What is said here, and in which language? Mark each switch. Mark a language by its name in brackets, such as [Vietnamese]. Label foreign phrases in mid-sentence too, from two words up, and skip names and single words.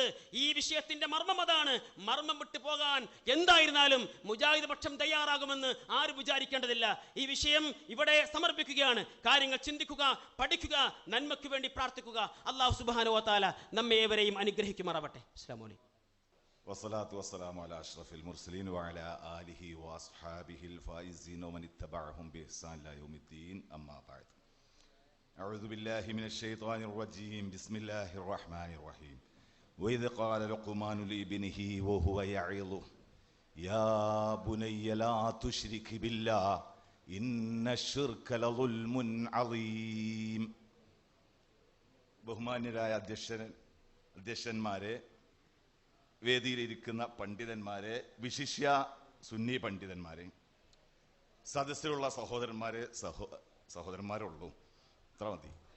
[Malayalam] ഈ വിഷയത്തിന്റെ മർമ്മം അതാണ്. മർമ്മം വിട്ടു പോകാൻ എന്തായിരുന്നാലും മുജാഹിദ് പക്ഷം തയ്യാറാകുമെന്ന് ആരും വിചാരിക്കേണ്ടതില്ല. ഈ വിഷയം ഇവിടെ സമർപ്പിക്കുകയാണ്. കാര്യങ്ങൾ ചിന്തിക്കുക, പഠിക്കുക, നന്മയ്ക്ക് വേണ്ടി പ്രാർത്ഥിക്കുക. അല്ലാഹു [Arabic] سبحانه وتعالى [Malayalam] നമ്മെ ഏവരെയും അനുഗ്രഹിക്കുമാറാവട്ടെ. [Arabic] السلام عليكم. والصلاة والسلام على أشرف المرسلين وعلى آله وأصحابه الفائزين ومن اتبعهم بإحسان إلى يوم الدين. أما بعد، أعوذ بالله من الشيطان الرجيم. بسم الله الرحمن الرحيم. وإذ قال لقمان لابنه وهو يعظه يا بني لا تشرك بالله إن الشرك لظلم عظيم. [Malayalam] ബഹുമാന്യരായ അധ്യക്ഷന്മാരെ, വേദിയിലിരിക്കുന്ന പണ്ഡിതന്മാരെ, വിശിഷ്യ സുന്നി പണ്ഡിതന്മാരെ, സദസ്സിലുള്ള സഹോദരന്മാരെ, സഹോദരന്മാരുള്ളൂ, ഇത്ര മതി.